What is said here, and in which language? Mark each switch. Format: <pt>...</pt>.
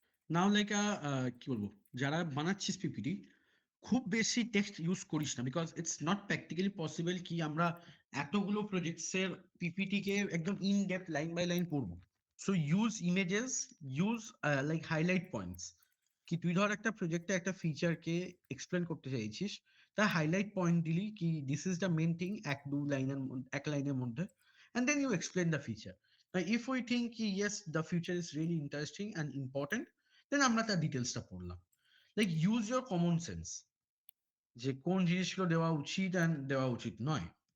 <bn>নাও like কি বলবো, যারা বানাচ্ছিস পিপিটি, খুব বেশি টেক্সট ইউজ করিস না,</bn> <en>because it's not practically possible</en> <bn>কি আমরা এতগুলো প্রজেক্টস এর পিপিটি কে একদম</bn> <en>in depth line by line</en> <bn>পড়বো।</bn> <en>So use images, use like highlight points.</en> <bn>কি তুই ধর একটা প্রজেক্টে একটা ফিচার কে এক্সপ্লেন করতে চাইছিস, তার হাইলাইট পয়েন্ট দিলি কি</bn> <en>this is the main thing,</en> <bn>এক লাইনের মধ্যে,</bn> <en>and then you explain the feature. Now, if we think yes, the future is really interesting and important, then</en> <bn>আমরা তার ডিটেলসটা পড়লাম।</bn> <en>like use your common sense,</en> <bn>যে কোন জিনিসগুলো দেওয়া উচিত and দেওয়া উচিত নয়।</bn>